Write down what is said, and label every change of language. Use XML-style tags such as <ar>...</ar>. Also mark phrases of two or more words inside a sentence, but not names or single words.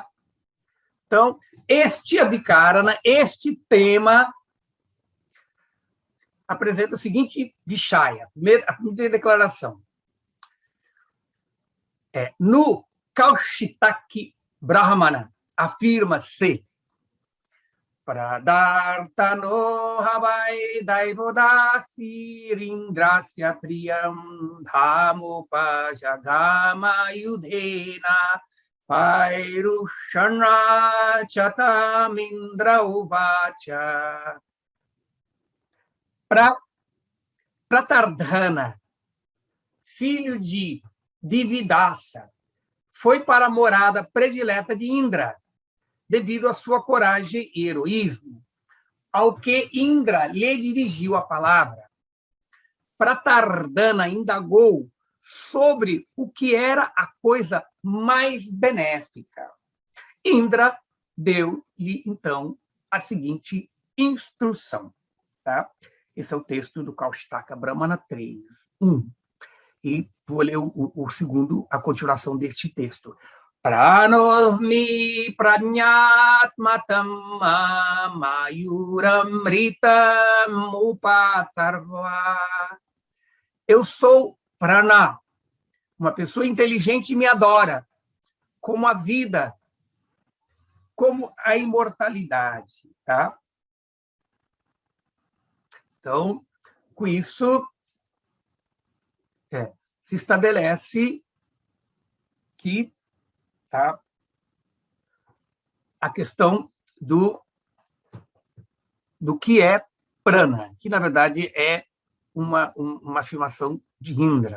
<pt>Então, este adhikara, este tema, apresenta o seguinte vishaya, a primeira declaração. No Kaushitaki Brahmana, afirma-se</pt> <sa>Pradartano Havai Daivodaksi Rindrasya Priyam Dhamupajagama Yudhena Pairushana Chatamindra Uvacha.</sa> <pt>Pratardhana, filho de Dividasa, foi para a morada predileta de Indra, devido à sua coragem e heroísmo, ao que Indra lhe dirigiu a palavra. Pratardhana indagou sobre o que era a coisa mais benéfica. Indra deu-lhe, então, a seguinte instrução. Tá? Esse é o texto do Kaushitaka Brahmana 3.1. E vou ler o segundo, a continuação deste texto.</pt> <sa>Pranosmi pranyatmatam mayuramritam upasarva.</sa> <pt>Eu sou prana, uma pessoa inteligente me adora, como a vida, como a imortalidade. Tá? Então, com isso, se estabelece que tá, a questão do que é prana, que, na verdade, é uma afirmação de Indra.</pt>